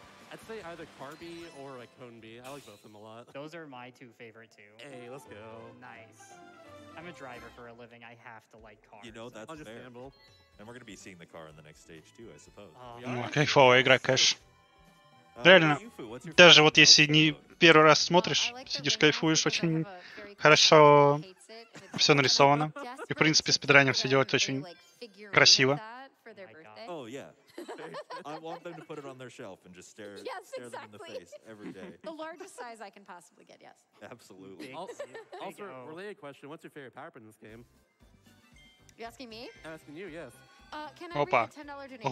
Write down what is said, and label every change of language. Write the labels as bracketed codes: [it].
[en] I'd say either Kirby or like Konbi. I like both of them a lot. Those are my two favorite too. Hey, let's go. Nice. I'm a driver for a living. I have to like cars. You know, that's fair. Understandable. And we're going to be seeing the car in the next stage too, I suppose. [ru] Кайфовая игра, конечно. Реально, даже вот если не первый раз смотришь, сидишь, кайфуешь, очень хорошо все нарисовано. И, в принципе, спидранер все делает очень красиво. [en] Oh, yeah. I want them to put it on their shelf and just stare them in the face every day. The largest size I can possibly get, yes. Absolutely. Also, related question, what's your favorite power up in this game? You asking me? I'm asking you, yes. Can I read a $10 donation?